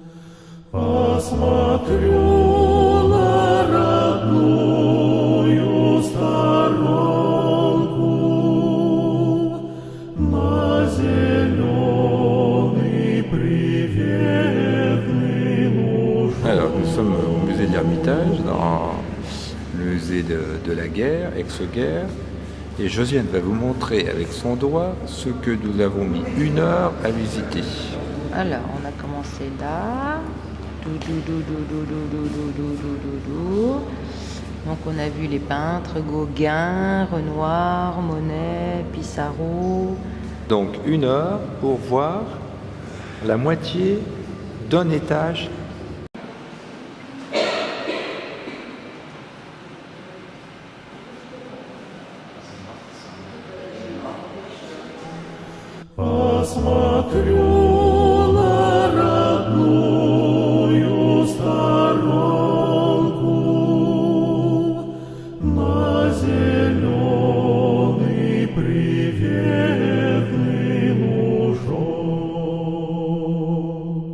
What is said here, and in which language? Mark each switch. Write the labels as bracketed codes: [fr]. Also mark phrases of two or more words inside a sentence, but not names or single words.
[ru] Посмотрю на родную сторонку, на зеленый приветный лужок. [fr] Alors nous sommes au musée de l'Ermitage, dans le musée de la guerre, ex-guerre. Et Josiane va vous montrer avec son doigt ce que nous avons mis 1 heure à visiter. Alors, on a commencé là. Donc on a vu les peintres, Gauguin, Renoir, Monet, Pissarro. Donc 1 heure pour voir la moitié d'un étage. [ru] Посмотрю на родную сторонку, на зеленый приветный лужок.